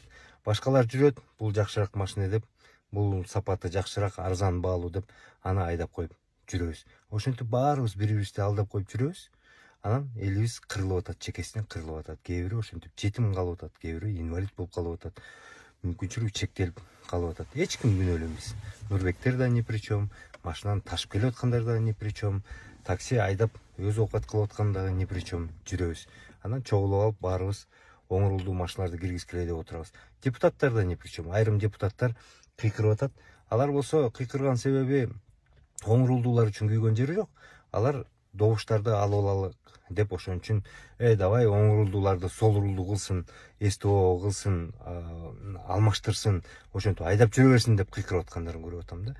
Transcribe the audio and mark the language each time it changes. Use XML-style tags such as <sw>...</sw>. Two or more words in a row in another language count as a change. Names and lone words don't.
<ky>Башкалар жүрөт, бул жакшыраак машина деп, бул сапаты жакшыраак, арзан баалуу деп аны айдап коюп жүрөбүз. Ошентип баарыбыз бири-бирибизди алдап коюп жүрөбүз. Анан элибиз кырылып атат, чекесинен кырылып атат. Кээ бири ошентип жетим калып атат, кээ бири инвалид болуп калып атат. Мүмкүнчүлүгү чектелип калып атат. Эч ким күнөөлүү эмес. Нурбектер да</ky> <ru>ни при чем,</ru> <ky>машинаны ташып келип аткандар да</ky> <ru>ни при чем,</ru> <ky>такси айдап өз оокат кылып аткан дагы</ky> <ru>ни при чем</ru> <ky>жүрөбүз. Анан чогулуп алып баарыбыз оң рулдуу машиналарды киргизгиле деп отурабыз. Депутаттар да</ky> <ru>ни при чем.</ru> <ky>Айрым депутаттар кыйкырып атат. Алар болсо кыйкырган себеби оң рулдуулар үчүн күйгөн жери жок. Алар добуштарды алып алалы деп ошон үчүн давай оң рулдууларды сол рулдуу кылсын, СТО кылсын, алмаштырсын, ошентип айдап жүрө берсин деп кыйкырып аткандарын көрүп атам да.</ky>